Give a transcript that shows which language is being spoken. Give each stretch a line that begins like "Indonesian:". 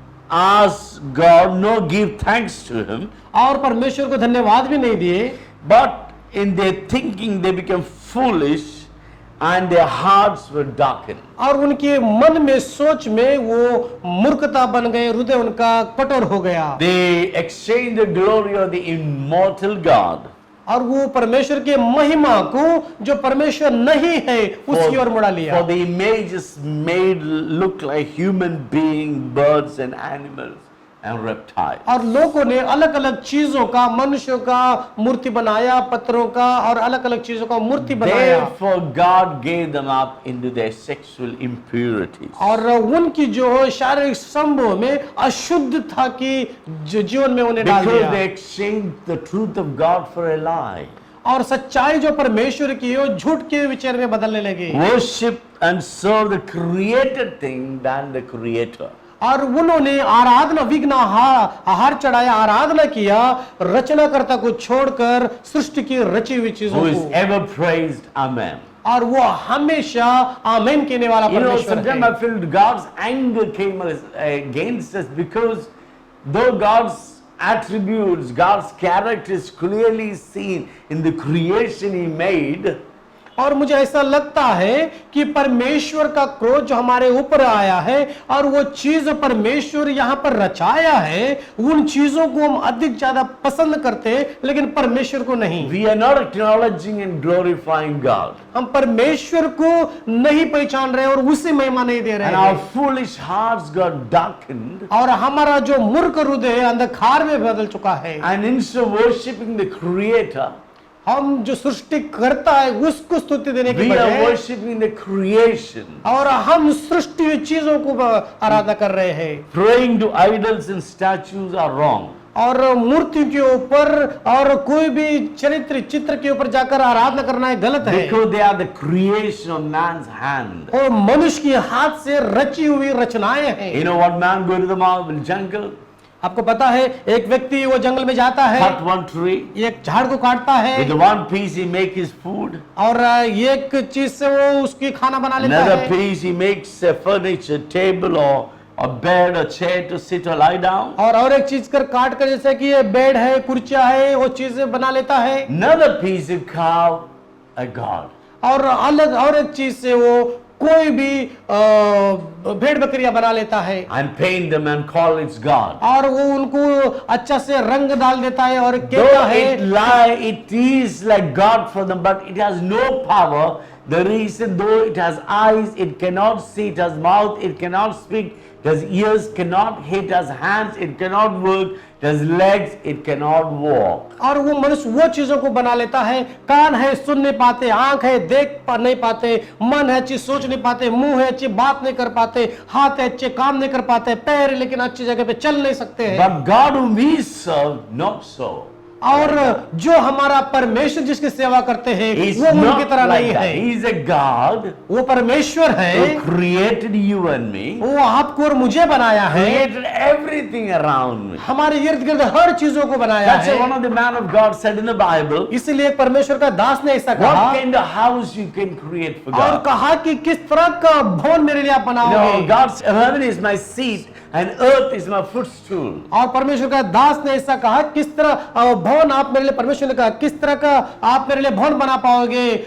English: ask God, nor give thanks to Him,
Hindi: और परमेश्वर को धन्यवाद भी नहीं दिए.
English: but in their thinking they became foolish and their hearts were darkened.
Hindi: और उनके मन में सोच में वो मूर्खता बन गए, हृदय उनका कठोर हो गया.
English: They exchanged the glory of the immortal God
Hindi: और वो परमेश्वर के महिमा को जो परमेश्वर नहीं है उसकी ओर मुड़ा लिया.
English: for the images made look like human beings, birds and animals and reptiles.
Hindi: और लोगों ने अलग अलग चीजों का, मनुष्यों का मूर्ति बनाया, पत्थरों का और अलग अलग चीजों का मूर्ति बनाया.
English: Therefore God gave them up into their sexual impurities.
Hindi: और उनकी जो शारीरिक संभोग में अशुद्धता की जीवन में उन्हें डाल
English: Because
Hindi: दिया.
English: they exchanged the truth of God for a lie.
Hindi: और सच्चाई जो परमेश्वर की है झूठ के विचार में बदलने लगे.
English: Worship and serve the created thing than the creator.
Hindi: और उन्होंने आराधना विघ्न आहार चढ़ाया, आराधना किया रचनाकर्ता को छोड़कर सृष्टि की रची हुई चीजों
English: who is
Hindi: को,
English: ever praised. Amen.
Hindi: और वो हमेशा आमीन कहने वाला
English: You know,
Hindi: परमेश्वर
English: sometimes
Hindi: है।
English: I feel God's anger came against us because though God's attributes, God's character is clearly seen in the creation He made,
Hindi: और मुझे ऐसा लगता है कि परमेश्वर का क्रोध जो हमारे ऊपर आया है और वो चीज परमेश्वर यहाँ पर रचाया है, उन चीजों को हम अधिक ज्यादा पसंद करते हैं लेकिन परमेश्वर को नहीं।
English: we are not acknowledging and glorifying God.
Hindi: हम परमेश्वर को नहीं पहचान रहे और उसे महिमा नहीं दे रहे
English: And our
Hindi: हैं,
English: foolish hearts got darkened.
Hindi: और हमारा जो मूर्ख हृदय अंधकार में बदल चुका है।
English: And instead of worshipping the Creator,
Hindi: हम जो सृष्टि करता है उसको स्तुति देने के
English: we are
Hindi: बजाय
English: worshipping the creation,
Hindi: और हम सृष्टि चीजों को आराधना कर रहे हैं।
English: praying to idols and statues are wrong.
Hindi: और मूर्ति के ऊपर और कोई भी चित्र के ऊपर जाकर आराधना करना है गलत है,
English: Because they are the creation of man's hand.
Hindi: और मनुष्य के हाथ से रची हुई रचनाएं हैं।
English: You know what man go to the jungle,
Hindi: आपको पता है एक व्यक्ति वो जंगल में जाता है,
English: cut one tree,
Hindi: एक झाड़ को काटता है
English: with one piece he make his food,
Hindi: और एक चीज से वो उसकी खाना बना लेता
English: another
Hindi: है,
English: piece he makes a furniture, table or a bed or chair to sit or lie down.
Hindi: और एक चीज कर काट कर जैसे कि ये बेड है, कुर्सियां है, वो चीजें बना लेता है,
English: Another piece he carve a god.
Hindi: और अलग और एक चीज से वो कोई भी भेड़ बकरियां बना लेता है
English: And paint them and call it God.
Hindi: और वो उनको अच्छा से रंग डाल देता है और कहता
English: Though
Hindi: है
English: it lie, it is like God for them, but it has no power. The reason, though it has eyes, it cannot see, it has mouth, it cannot speak, it has ears, cannot hit, it has hands, it cannot work, it has legs, it cannot walk.
Hindi: और वो मनुष्य वो चीजों को बना लेता है, कान है सुन नहीं पाते, आंख है देख नहीं पाते, मन है अच्छी सोच नहीं पाते, मुंह है अच्छी बात नहीं कर पाते, हाथ है अच्छे काम नहीं कर पाते, पैर है लेकिन अच्छी जगह पे चल नहीं सकते हैं।
English: But God whom we serve, not so.
Hindi: और जो हमारा परमेश्वर जिसकी सेवा करते हैं
English: He's
Hindi: वो उनकी
English: not
Hindi: तरह
English: like
Hindi: नहीं
English: that.
Hindi: है।
English: He is a God
Hindi: वो परमेश्वर है,
English: who created you and me,
Hindi: वो आपको और मुझे बनाया है,
English: created everything around me.
Hindi: हमारे इर्द गिर्द हर चीजों को बनाया
English: That's why one
Hindi: है।
English: of the man of God said in the Bible,
Hindi: इसीलिए परमेश्वर का दास ने ऐसा
English: what
Hindi: कहा
English: kind of house you can create for
Hindi: और
English: God.
Hindi: कहा कि किस तरह का भवन मेरे लिए आप
English: You know,
Hindi: बनाओगे।
English: God's heaven is my seat and earth is my footstool.
Hindi: और परमेश्वर का दास ने ऐसा कहा किस तरह भवन आप मेरे लिए, परमेश्वर ने कहा किस तरह का आप मेरे लिए भवन बना पाओगे।